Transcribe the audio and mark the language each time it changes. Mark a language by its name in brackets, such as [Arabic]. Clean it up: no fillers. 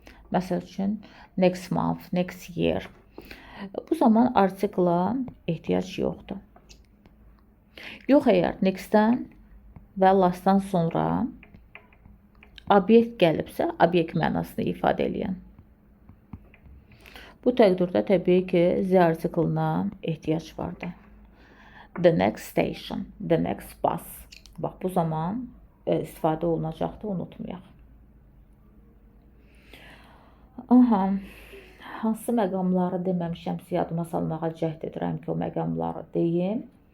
[Azerbaijani] Məsəl üçün, [English] next month, next year. [Azerbaijani] Bu zaman artikla ehtiyac yoxdur. Yox, əgər nextdən və lastdan sonra obyekt gəlibsə, obyekt mənasını ifadə edən. Bu təqdirdə təbii ki, Z artiklına ehtiyac vardır. [English] The next station, the next bus. [Azerbaijani] Bax, bu zaman istifadə olunacaqdır, unutmayaq. Hansı məqamları deməmişəmsə, yadıma salmağa cəhd edirəm ki, o məqamları deyim.